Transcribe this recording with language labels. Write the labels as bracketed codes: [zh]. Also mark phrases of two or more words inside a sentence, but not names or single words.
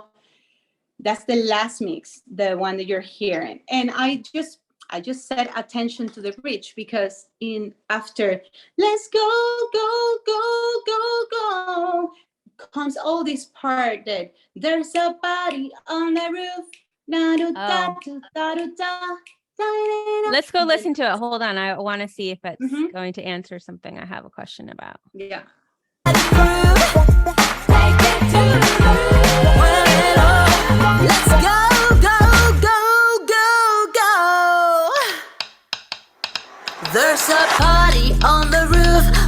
[en] That's the last mix, the one that you're hearing. And I just set attention to the bridge because after let's go, go, go, go, go comes all this part that there's a body on the roof. Da, do, da, Oh. do, da, do, da, da, da, da. Let's go listen to it. Hold on. I want to see if it's Mhm. going to answer something I have a question about. Yeah. Let's go, go, go, go, go. There's a party on the roof.